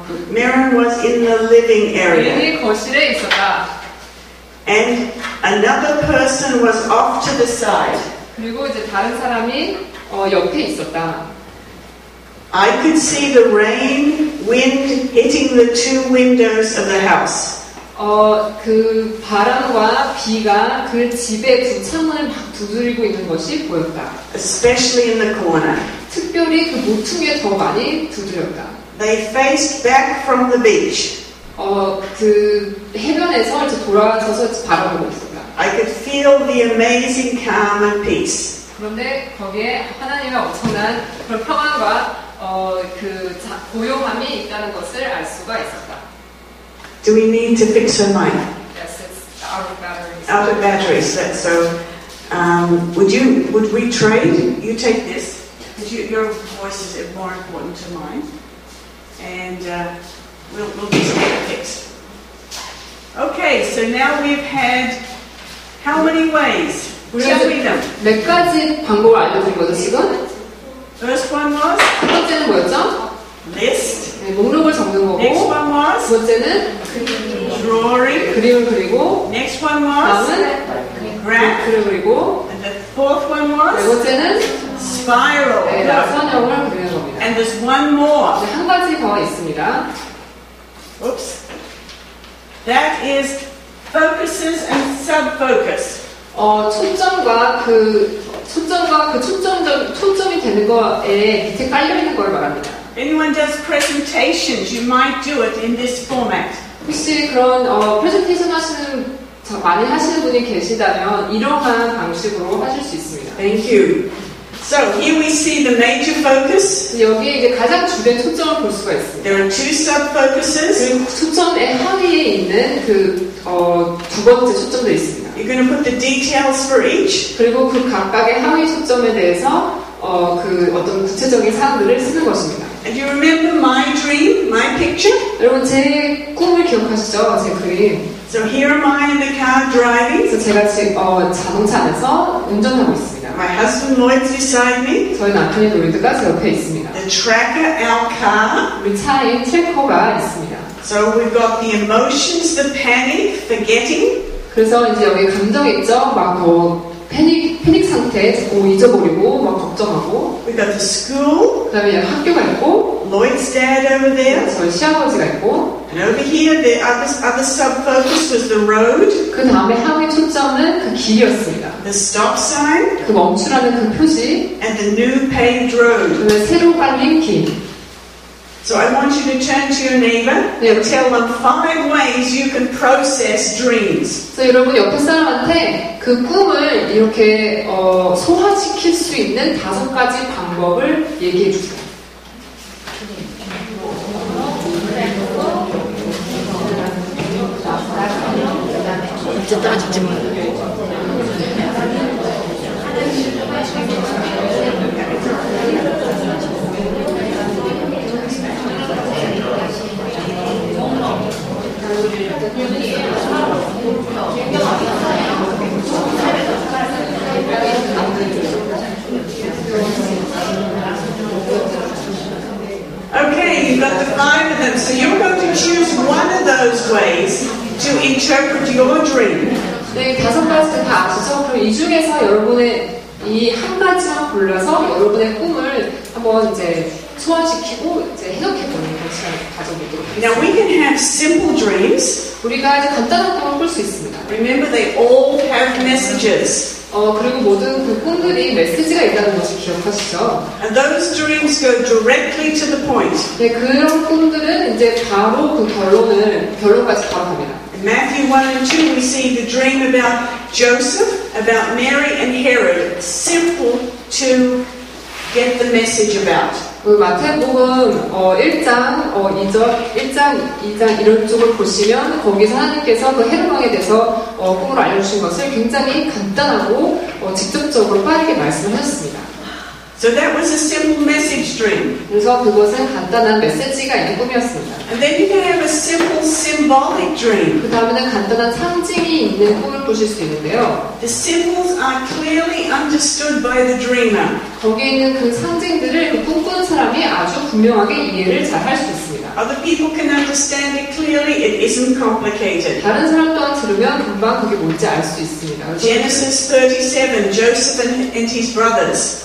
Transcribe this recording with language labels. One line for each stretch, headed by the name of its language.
English: Mirren was in the living area.
Korean: 거실에 있었다.
English: And another person was off to the side.
Korean: 그리고 이제 다른 사람이 옆에 있었다.
English: I could see the rain, wind hitting the two windows of the house.
Korean: 그 바람과 비가 그 집의 두 창문을 막 두드리고 있는 것이 보였다.
English: Especially in the corner.
Korean: 특별히 그 모퉁이에 더 많이 두드렸다.
English: They faced back from the beach.
Korean: 그 해변에서 이제 돌아서서 바라보고 있었다.
English: I could feel the amazing calm and peace.
Korean: 그런데 거기에 하나님의 엄청난 그런 평안과 고요함이 있다는 것을 알 수가 있었다.
English: Do we need to fix her mic? Yes, it's out of batteries. Out of batteries. Would we trade? You take this. Your voice is more important to mine. And we'll get it fixed. Okay, so now we've had how many ways? Tell me them.
Korean: 몇 가지 방법을 알려드린 거죠, 지금?
English: First one was?
Korean: 첫 번째는 뭐였죠?
English: List.
Korean: 네, 목록을 적는 거고.
English: Next one was?
Korean: 두 번째는
English: Drawing.
Korean: 그림을 그리고.
English: Next one was?
Korean: 다음은
English: graph.
Korean: 그림을 그리고.
English: And the fourth one was?
Korean: 네 번째는
English: spiral.
Korean: 네, 나선형을 그리는 겁니다.
English: And there's one more.
Korean: 네, 한 가지 더 있습니다.
English: Oops. That is focuses and sub-focus.
Korean: 초점이 되는 거에 밑에 깔려 있는 걸 말합니다.
English: anyone does presentations, you might do it in this format.
Korean: 혹시 그런 프레젠테이션 많이 하시는 분이 계시다면 이러한 방식으로 하실 수 있습니다.
English: Thank you. So here we see the major focus.
Korean: 여기 이제 가장 주된 초점을 볼 수가 있습니다.
English: There are two sub-focuses.
Korean: 그리고 초점의 하위에 있는 두 번째 초점도 있습니다.
English: You're going to put the details for each.
Korean: 그리고 그 각각의 하위 초점에 대해서 어떤 구체적인 사항들을 쓰는 것입니다.
English: And you remember my dream, my picture?
Korean: 여러분 제 꿈을 기억하시죠? 제 그림.
English: So here am I in the car driving.
Korean: 그래서 제가 지금 자동차 안에서 운전하고 있습니다.
English: My husband Lloyd's beside me.
Korean: 저희 남편이 로이드가 제 옆에 있습니다.
English: The tracker, our car.
Korean: 우리 차에 트래커가 있습니다.
English: So we've got the emotions, the panic, forgetting.
Korean: 그래서 이제 여기 감정 있죠? 막 패닉 상태, 잊어버리고 막 걱정하고.
English: We've got the school.
Korean: 그다음에 학교가 있고.
English: Lloyd's dad over there.
Korean: 저희 시아버지가 있고.
English: And over here, the other sub-focus was the road.
Korean: 그 다음에 하위 초점은 그 길이었습니다.
English: The stop sign.
Korean: 그 멈추라는 그 표시.
English: And the new paved road.
Korean: 그다음에 새로 깔린 길.
English: So I want you to turn to your neighbor and tell them 5 ways you can process dreams.
Korean: 그래서 여러분 옆에 사람한테 그 꿈을 이렇게 소화시킬 수 있는 5가지 방법을 얘기해 주세요. 진짜 따라잡지 마.
English: Okay, you've got the 5 of them. So you're going to choose one of those ways to interpret your dream.
Korean: 네, 5가지 다 아시죠? 그럼 이 중에서 여러분의 이 한 가지만 골라서 여러분의 꿈을 한번 이제 소화시키고 이제 해석해보는 그런 시간을 가져보도록 하겠습니다.
English: Now we can have simple dreams.
Korean: 우리가 이제 간단한 꿈을 꿀 수 있습니다.
English: Remember, they all have messages.
Korean: 그리고 모든 그 꿈들이 메시지가 있다는 것을 기억하시죠?
English: And those dreams go directly to the point.
Korean: 네, 그런 꿈들은 이제 바로 그 결론까지 바로 갑니다.
English: In Matthew 1 and 2, we see the dream about Joseph, about Mary and Herod. Simple to get the message about.
Korean: 그 마태복음 1장 2장 이런 쪽을 보시면 거기서 하나님께서 그 헤롯 왕에 대해서 꿈으로 알려주신 것을 굉장히 간단하고 직접적으로 빠르게 말씀하셨습니다.
English: So that was a simple message dream.
Korean: 그래서 그것은 간단한 메시지가 있는 꿈이었습니다.
English: And then you can have a simple symbolic dream.
Korean: 그 다음에는 간단한 상징이 있는 꿈을 꾸실 수 있는데요.
English: The symbols are clearly understood by the dreamer.
Korean: 거기에 있는 그 상징들을 그 꿈꾸는 사람이 아주 분명하게 이해를 잘 할 수 있습니다.
English: Other people can understand it clearly. It isn't complicated.
Korean: 다른 사람 또한 들으면 금방 그게 뭔지 알 수 있습니다.
English: Genesis 37, Joseph and his brothers.